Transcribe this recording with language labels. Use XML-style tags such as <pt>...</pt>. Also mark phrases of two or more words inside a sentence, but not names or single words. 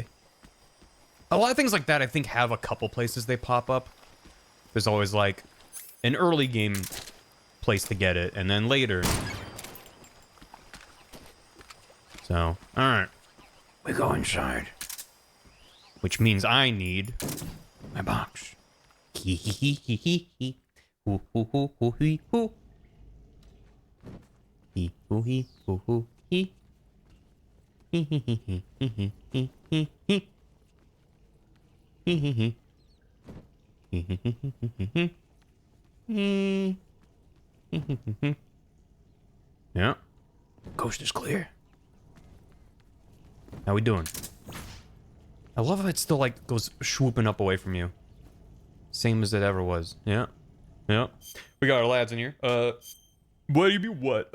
<en>A lot of things like that I think have a couple places they pop up. There's always like an early game place to get it, and then later. So, alright. We go inside. Which means I need my box. Hee hee hee hee hee hee. Hoo hoo hoo hoo hee hoo. Hee hoo hee hoo hoo hee. Hee hee hee hee hee hee hee hee hee. Hee hee hee. Hee hee hee hee hee hee. Hee. Hee hee hee hee. Yeah. Coast is clear. How we doing? I love how it still like goes swooping up away from you. Same as it ever was. Yeah. Yeah. We got our lads in here. What do you be what?</en>